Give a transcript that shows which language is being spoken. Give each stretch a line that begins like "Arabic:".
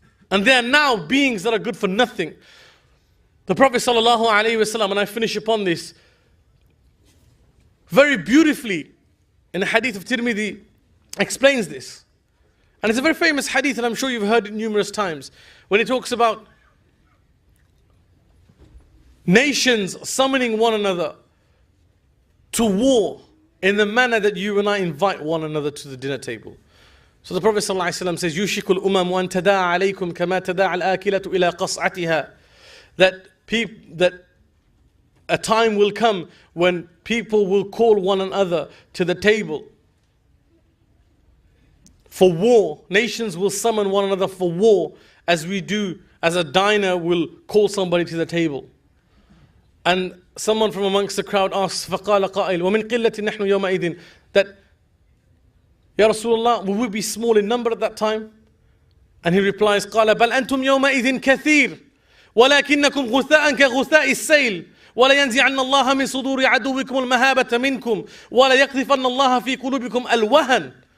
English: And they are now beings that are good for nothing. The Prophet ﷺ, and I finish upon this, very beautifully in the hadith of Tirmidhi, explains this. And it's a very famous hadith, and I'm sure you've heard it numerous times, when he talks about nations summoning one another to war in the manner that you and I invite one another to the dinner table. So the Prophet ﷺ says,
Arabic: يُوشِكُ الْأُمَمُ أَن تَدَاعَ عَلَيْكُمْ كَمَا تَدَاعَ الْآكِلَةُ إِلَىٰ قَصْعَتِهَا.
English: That a time will come when people will call one another to the table for war. Nations will summon one another for war, as a diner will call somebody to the table. And someone from amongst the crowd asks,
Arabic: فَقَالَ قَائِلٌ وَمِنْ قِلَّةٍ نَحْنُ يَوْمَئِذٍ,
English: that, Ya Rasulullah, will we be small in number at that time? And he replies,
Arabic: قَالَ بَلْ أَنْتُمْ يَوْمَئِذٍ كَثِيرٌ وَلَكِنَّكُمْ غُثَاءً كَغُثَاءِ السَّيْلِ وَلَيَنْزِعَنَّ اللَّهَ مِنْ صُدُورِ عَدُوِّكُمُ الْمَهَابَةَ مِنْكُمْ وَلَيَقْذِفَنَّ اللَّهَ فِي قُلُوبِكُمْ الْوَهَنَ.